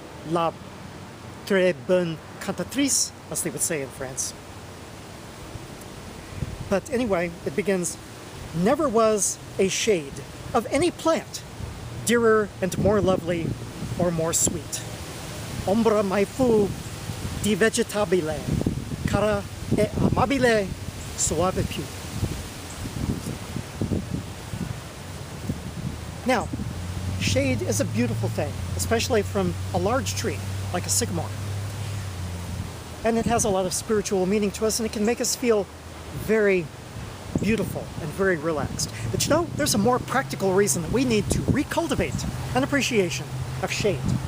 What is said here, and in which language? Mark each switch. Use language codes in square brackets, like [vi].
[fr] La très bonne cantatrice, [en] as they would say in France. But anyway, it begins, "Never was a shade of any plant dearer and more lovely or more sweet. [it] Ombra mai fu di vegetabile, cara e amabile, soave più." [en] Now, shade is a beautiful thing, especially from a large tree, like a sycamore. And it has a lot of spiritual meaning to us, and it can make us feel very beautiful and very relaxed. But you know, there's a more practical reason that we need to recultivate an appreciation of shade.